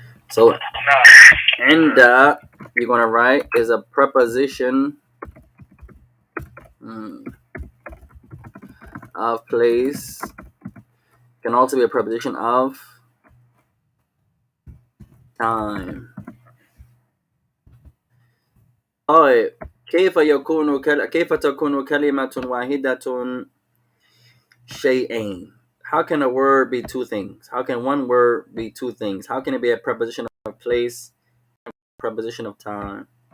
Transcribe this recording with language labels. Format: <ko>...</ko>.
<en>So, عند, you're going to write, is a preposition of place. Can also be a preposition of time.</en> <ar>طيب كيف تكون كلمة واحدة شيئين?</ar> <en>How can a word be two things? How can one word be two things? How can it be a preposition of place, a preposition of time?</en>